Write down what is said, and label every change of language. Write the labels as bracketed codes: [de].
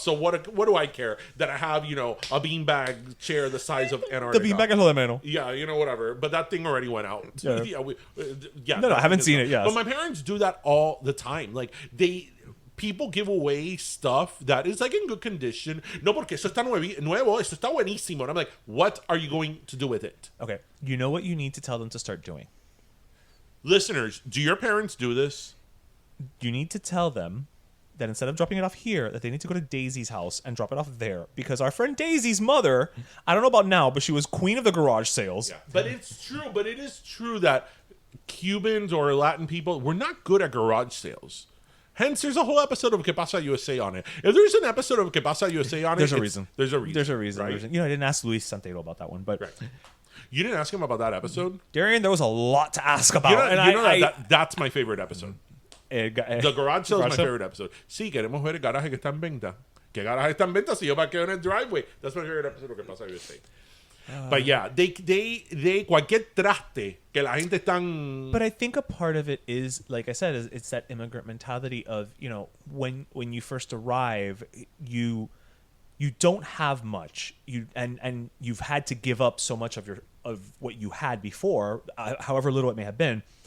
[en] So what do I care that I have, a beanbag chair the size of Antarctica? [es] The beanbag es lo de menos. [en] Yeah, whatever. But that thing already went out. Yeah. No, I haven't seen it, yes. But my parents do that all the time. Like, people give away stuff that is like in good condition. [es] No, porque eso está nuevo, esto está buenísimo. [en] And I'm like, what are you going to do with it? Okay. You know what you need to tell them to start doing? Listeners, do your parents do this? You need to tell them that instead of dropping it off here, that they need to go to Daisy's house and drop it off there. Because our friend Daisy's mother, I don't know about now, but she was queen of the garage sales. Yeah. But it's true. But it is true that Cubans or Latin people, we're not good at garage sales. Hence, there's a whole episode of Que Pasa USA on it. If there's an episode of Que Pasa USA on it, there's a reason. There's a reason. There's a reason. Right? You know, I didn't ask Luis Santero about that one, but... Right. You didn't ask him about that episode? Darian, there was a lot to ask about. That's my favorite episode. The garage sale is my favorite episode. [es] Sí, queremos ver el garaje que está en venta. ¿Qué garaje está en venta si yo parqueo en el driveway? [en] That's my favorite episode of Que Pasa USA. But yeah, they [es] cualquier traste que la gente están. [en] But I think a part of it is, like I said, it's that immigrant mentality of, you know, when you first arrive, you don't have much. And you've had to give up so much of what you had before, however little it may have been.